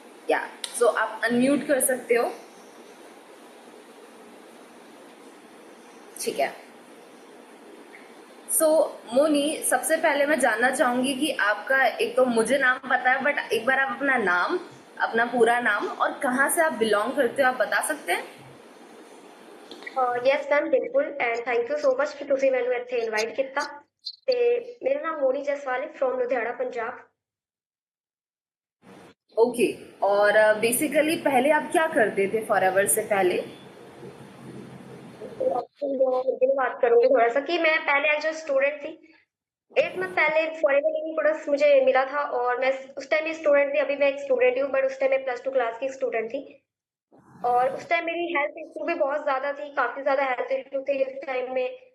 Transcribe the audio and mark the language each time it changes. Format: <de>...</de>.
<hi>या सो आप अनम्यूट कर सकते हो, ठीक है। सो मोनी, सबसे पहले मैं जानना चाहूंगी कि आपका, एक तो मुझे नाम पता है बट एक बार आप अपना नाम, अपना पूरा नाम और कहाँ से आप बिलोंग करते हो, आप बता सकते हैं?</hi> <en>yes ma'am</en> <pa>ਬਿਲਕੁਲ</pa> <en>and thank you so much</en> <pa>ਕਿ ਤੁਸੀਂ ਮੈਨੂੰ ਇੱਥੇ ਇਨਵਾਈਟ ਕੀਤਾ। ਤੇ ਮੇਰਾ ਨਾਮ ਮੋਨੀ ਜਸਵਾਲ ਹੈ ਫਰੋਮ ਲੁਧਿਆਣਾ ਪੰਜਾਬ।</pa> <en>Okay.</en> <hi>और बेसिकली पहले आप क्या करते थे फॉरएवर से पहले? हिंदी में बात करूंगी थोड़ा सा कि मैं पहले एज अ स्टूडेंट थी। 8 मंथ पहले फॉरेवर लिविंग प्रोडक्ट्स मुझे मिला था और मैं उस टाइम भी स्टूडेंट थी। अभी मैं एक स्टूडेंट हूँ बट उस टाइम मैं +2 क्लास की स्टूडेंट थी। और उस टाइम मेरी हेल्थ इशू भी बहुत ज्यादा थी, काफी ज्यादा हेल्थ इशू थे उस टाइम में।</hi>